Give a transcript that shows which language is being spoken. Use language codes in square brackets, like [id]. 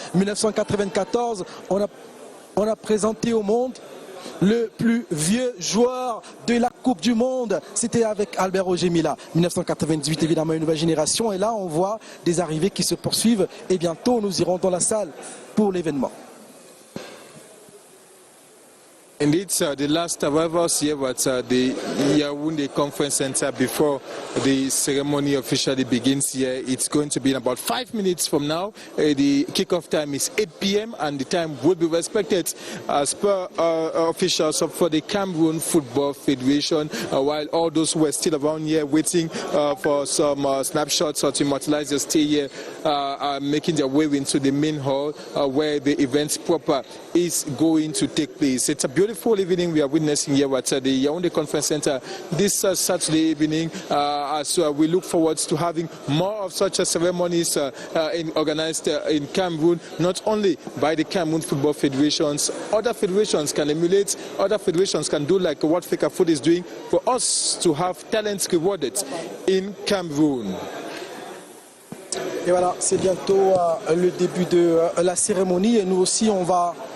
[fr] 1994, on a présenté au monde le plus vieux joueur de la Coupe du Monde. C'était avec Albert Roger Mila. 1998, évidemment, une nouvelle génération. Et là, on voit des arrivées qui se poursuivent. Et bientôt, nous irons dans la salle pour l'événement. [en] Indeed, the last arrivals here at the Yaoundé Conference Center before the ceremony officially begins here. It's going to be in about 5 minutes from now. The kickoff time is 8 p.m. and the time will be respected as per officials for the Cameroon Football Federation, while all those who are still around here waiting for some snapshots or to immortalize their stay here are making their way into the main hall where the event proper is going to take place. It's a beautiful evening we are witnessing here at the Yaoundé Conference Center this Saturday evening, as we look forward to having more of such ceremonies organized in Cameroon, not only by the Cameroon Football Federations. Other federations can emulate, other federations can do like what Fecafoot is doing for us to have talents rewarded in Cameroon. [fr] Et voilà, c'est bientôt le début de la cérémonie et nous aussi on va...